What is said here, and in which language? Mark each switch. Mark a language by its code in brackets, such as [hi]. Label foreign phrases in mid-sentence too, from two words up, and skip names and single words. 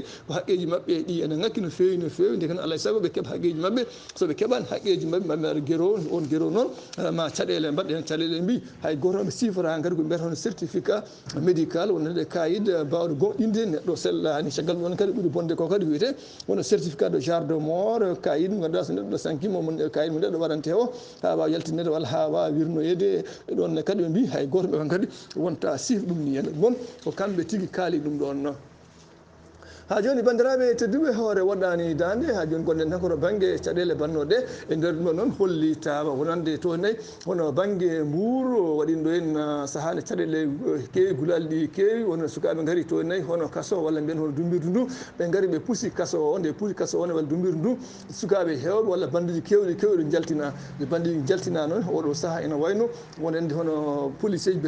[ff] ko haqqeji mabɓe ɗi ene ngakki no fewi nde kan alay saago ɓe keeɓa haqqeji mabɓe soɓe keeɓani haqqeji mabɓe mbaɗa guero on guero noon ma caɗele mbaɗɗe hen caɗele mbi hay goto ɓe sifora kadi ko mbiyata hono [fr] certificat médical [ff] wonande kayit bawɗo goɗɗinde neɗɗo sellani caggal ɗon kadi ɓuuri bonde ko kadi wiyete wono [fr] certificat de genre de mort [ff] kayit mo ganduɗa so neɗɗo sankima kayit mo neɗɗo waɗante o ha wawa yaltinede walla ha wawa wirnoyede ɗon kadi ɓe mbi hay goto ɓe kadi wonta siif ɗum ni henna ɗum ko kamɓe tigui kaali ɗum ɗon ha joni bandiraɓe tedduɓe hoore waɗani dande ha joni gonɗen tan koto banggue caɗele bannoɗe e nder ɗum noon hollitama wonande to nayyi hono banggue Mbour waɗino hen sahade caɗele keewi gulali ɗi keewi wono sukaɓe gaari to nayyi hono kaso walla mbiyen hono dumbirdu ndu ɓe gaari ɓe puusi kaso o nde puusi kaso o ne walla dumbirdu ndu sukaɓe hewɓe walla bandiji kewɗi jaltina bandiji jaltina noon oɗo saaha ene wayno wonande hono policier ji